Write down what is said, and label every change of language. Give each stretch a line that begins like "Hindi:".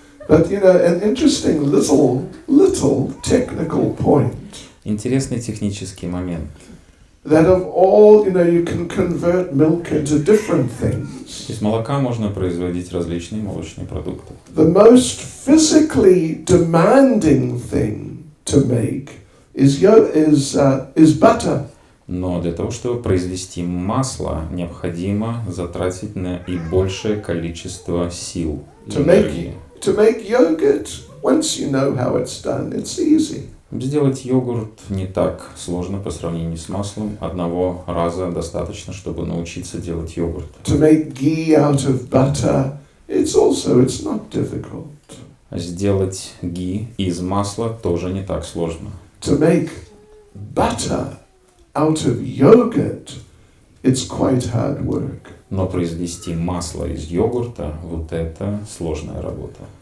English: But you know, an interesting little technical point.
Russian: Интересный технический момент.
English: That of all, you know, you can convert milk into different things.
Russian: Из молока можно производить различные молочные продукты.
English: The most physically demanding thing to make is butter.
Russian: Но для того, чтобы произвести масло, необходимо затратить наибольшее количество сил и энергии.
English: To make yogurt, once you know how it's done, it's easy.
Russian: Сделать йогурт не так сложно по сравнению с маслом. Одного раза достаточно, чтобы научиться делать йогурт.
English: To make ghee out of butter, it's not difficult.
Russian: Сделать ги из масла тоже не так сложно.
English: To make butter out of yogurt, it's quite hard work.
Russian: Но произвести масло из йогурта, вот это сложная работа.